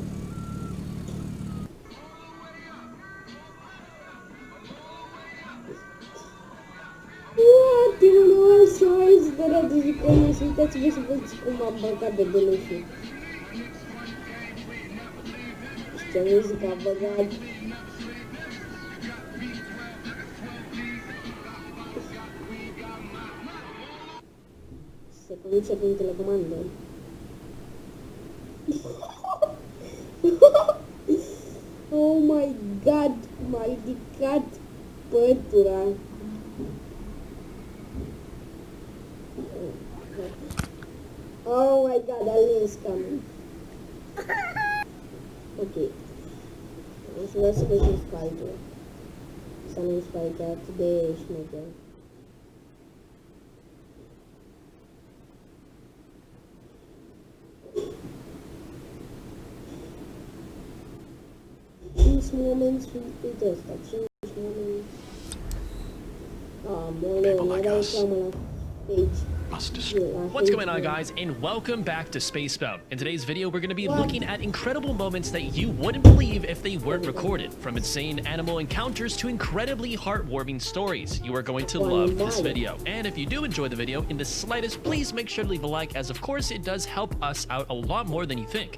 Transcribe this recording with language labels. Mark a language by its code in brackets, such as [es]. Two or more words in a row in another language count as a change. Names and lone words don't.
[ro] Deci că nu și uitați-vă și văd cum m-am băgat de belușul. Și ce muzică am băgat. Se conduce prin telecomandă. [en] Oh my god, [ro] m-a ridicat pătura. [en] Oh my god, alien is coming. [ro] Ok. O să vreau să văd în spate. Să nu în spate, atât de șmecher. Cinci moments, uite ăsta, 5 moments. Aoleu, mi-a dat reclamă la page. [en] must destroy. What's going on, guys, and welcome back to Spacebound. In today's video, we're going to be looking at incredible moments that you wouldn't believe if they weren't recorded, from insane animal encounters to incredibly heartwarming stories. You are going to love this video, and if you do enjoy the video in the slightest, please make sure to leave a like, as of course it does help us out a lot more than you think.